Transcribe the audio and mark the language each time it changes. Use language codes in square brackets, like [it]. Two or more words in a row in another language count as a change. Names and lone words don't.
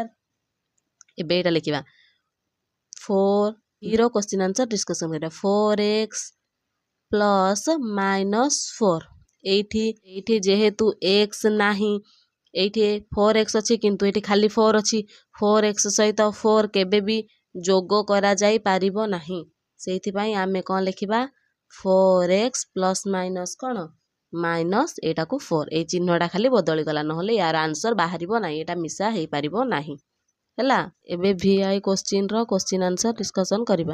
[or] ଏବେ ଏଇଟା ଲେଖିବା 4 0 [en] question answer discussion [or] କରିବା 4x + -4 ଏଠି ଯେହେତୁ x ନାହିଁ ଏଠି 4x ଅଛି କିନ୍ତୁ ଏଠି ଖାଲି 4 ଅଛି 4x ସହିତ 4 କେବେ ବି ଯୋଗ କରାଯାଇ ପାରିବ ନାହିଁ। ସେଇଥିପାଇଁ ଆମେ କ'ଣ ଲେଖିବା 4x [en] plus minus [or] କ'ଣ ମାଇନସ୍ ଏଇଟାକୁ 4 ଏଇ ଚିହ୍ନଟା ଖାଲି ବଦଳିଗଲା ନହେଲେ ୟାର ଆନ୍ସର ବାହାରିବ ନାହିଁ ଏଇଟା ମିଶା ହେଇପାରିବ ନାହିଁ ହେଲା। ଏବେ VI [en] question's question answer discussion [or] କରିବା।